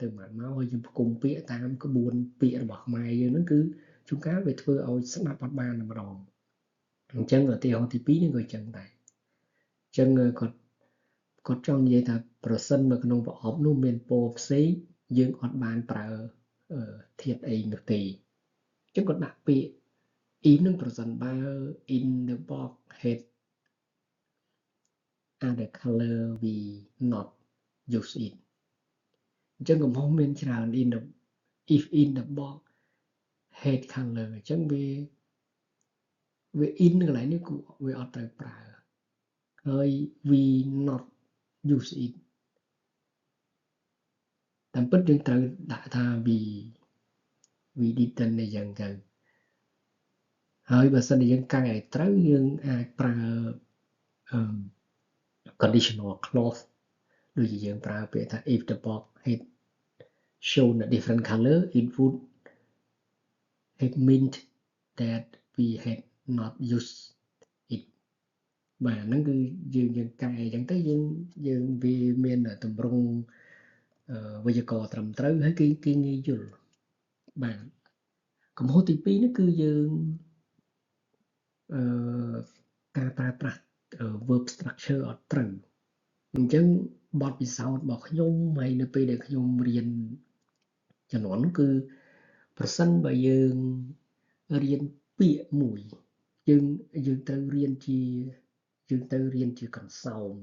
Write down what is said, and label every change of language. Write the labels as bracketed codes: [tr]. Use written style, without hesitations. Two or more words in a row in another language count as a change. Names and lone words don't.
[km] មកហើយយើងផ្គុំពាក្យតាមក្បួនពាក្យរបស់ខ្មែរយើងហ្នឹងគឺជួនកាលវាធ្វើឲ្យស្ដាប់អត់បានម្ដងអញ្ចឹងឧទាហរណ៍ទី2នេះក៏អញ្ចឹងដែរអញ្ចឹងគាត់ចង់និយាយថាប្រសិននៅក្នុងប្រអប់នោះមានពណ៌ផ្សេងយើងអត់បានប្រើធាតុអីនោះទេអញ្ចឹងគាត់ដាក់ពាក្យ in នឹងប្រសិនបើ [en] in the box had other color we not use it [km] អញ្ចឹងកំហុសមានច្រើន [en] if in the box had color [km] អញ្ចឹងវា [en] in [km] កន្លែងនេះគឺវាអត់ត្រូវប្រើហើយ [en] we not use it [km] តាមពិតយើងត្រូវដាក់ថា [en] we didn't [km] អីចឹងទៅហើយបើសិនជាយើងកែឲ្យត្រូវយើងអាចប្រើ [en] conditional clause [km] ដូចជាយើងប្រើពាក្យថា [en] if the box had shown a different color it would have meant that we had not used it [km] បាទហ្នឹងគឺយើងកែអញ្ចឹងទៅយើងវាមានទម្រង់វេយ្យាករណ៍ត្រឹមត្រូវហើយគេងាយយល់បាទកំហុសទី2នេះគឺយើង ការប្រើប្រាស់ [en] verb structure [km] អត់ត្រូវអញ្ចឹងបទពិសោធន៍របស់ខ្ញុំហើយនៅពេលដែលខ្ញុំរៀនជំនាន់នោះគឺប្រសិនបើយើងរៀនពាក្យមួយយើងត្រូវរៀនជាកន្សោម